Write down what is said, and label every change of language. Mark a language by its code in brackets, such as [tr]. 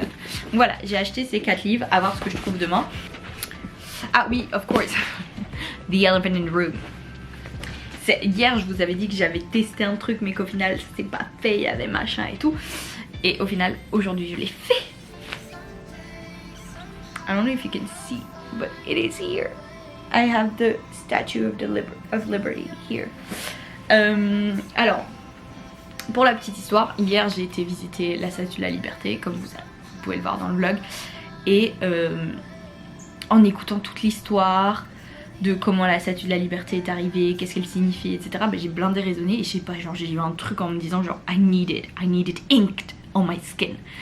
[fr] Donc voilà, j'ai acheté ces 4 livres, à voir ce que je trouve demain. Ah oui, [en] of course, [fr] The Elephant in the Room. Hier je vous avais dit que j'avais testé un truc mais qu'au final c'est pas fait, il y a des machins et tout. Et au final aujourd'hui je l'ai fait. [en] I don't know if you can see but it is here. I have the Statue of Liberty here. [fr] Alors pour la petite histoire, hier j'ai été visiter la Statue de la Liberté comme vous pouvez le voir dans le vlog. Et en écoutant toute l'histoire de comment la Statue de la Liberté est arrivée, qu'est-ce qu'elle signifie, etc. Bah, j'ai blindé raisonné et je sais pas, genre j'ai eu un truc en me disant genre [en] I need it inked on my skin.